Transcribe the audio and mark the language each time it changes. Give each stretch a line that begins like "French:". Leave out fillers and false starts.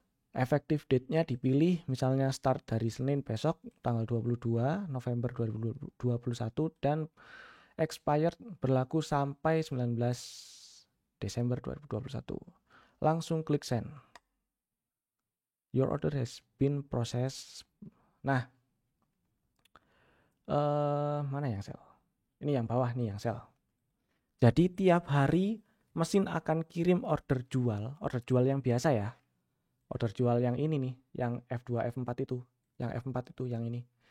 Indonesian: Effective date-nya dipilih, misalnya start dari Senin besok tanggal 22 November 2021 dan expired berlaku sampai 19 Desember 2021. Langsung klik send.
English: Your order has been processed.
Indonesian: Nah, mana yang sell? Ini yang bawah nih yang sell. Jadi tiap hari mesin akan kirim order jual yang biasa ya. Order jual yang ini nih, yang F2, F4 itu. Yang F4 itu yang ini.